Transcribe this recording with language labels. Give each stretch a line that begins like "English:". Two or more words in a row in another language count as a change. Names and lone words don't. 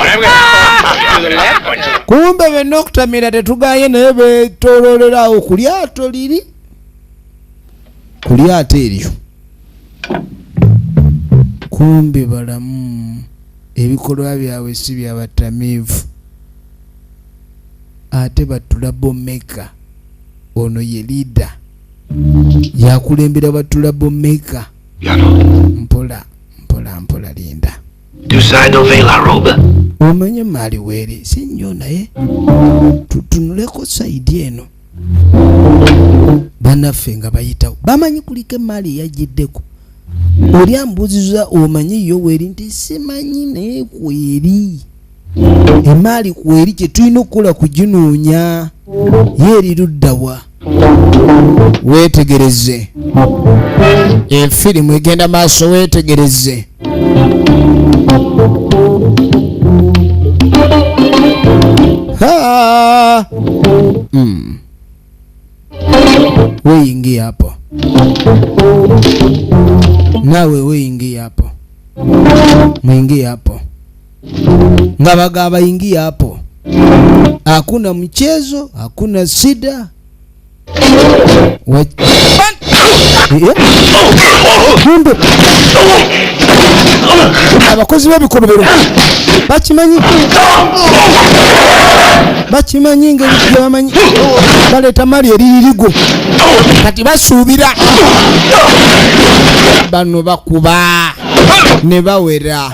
Ganda: kumbe benna okutamira tetugaye naye beetooloolerawo ku lyato liri ku lyato eryo kumbe balamu ebikolwa byabwe si byabatamiivu ate batula bomeka ono ye leader yakulembera batula bomeka. Mpola linda.
Italian: Tu sai dov'è la roba?
Ganda: Omanye mali weri si nnyo naye tutunuleko saidi eno bannaffe nga bayitawo bamanyi kuliko emaali eyagiddeko. Oli ambuuziza omanyi yo weri nti simanyi naye kweri emaali kweri kye tulina okukola kuginoonya yeeri luddawa. Weetegereze efirimu egenda maaso weetegereze.
Swahili: Weyingie hapo nawe, weyingie hapo, mwingie hapo,
Ganda: nga bagaba
Swahili: ingie hapo. Hakuna mchezo, hakuna sida.
Ganda: Abakozi b'ebikolobero bakimanyi ngeri gye bamanyi baleeta mali eriririgo kati basuubira bano bakuba ne bawera.